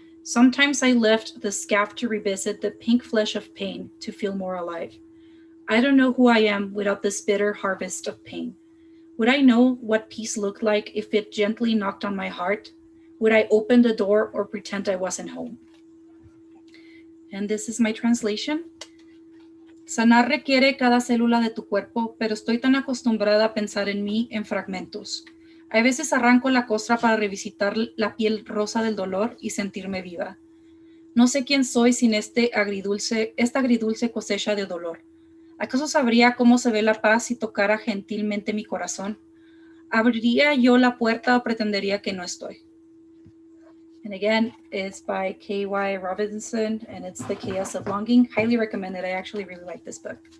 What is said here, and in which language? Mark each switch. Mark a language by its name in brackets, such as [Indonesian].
[English] Sometimes I lift the scaff to revisit the pink flesh of pain to feel more alive. I don't know who I am without this bitter harvest of pain. Would I know what peace looked like if it gently knocked on my heart? Would I open the door or pretend I wasn't home? And this is my translation. [Spanish] Sanar requiere cada célula de tu cuerpo, pero estoy tan acostumbrada a pensar en mí en fragmentos. A veces arranco la costra para revisitar la piel rosa del dolor y sentirme viva. No sé quién soy sin esta agridulce cosecha de dolor. ¿Acaso sabría cómo se ve la paz si tocara gentilmente mi corazón? ¿Abriría yo la puerta o pretendería que no estoy? [English] And again, it's by K.Y. Robinson, and it's The Chaos of Longing. Highly recommend it. I actually really like this book.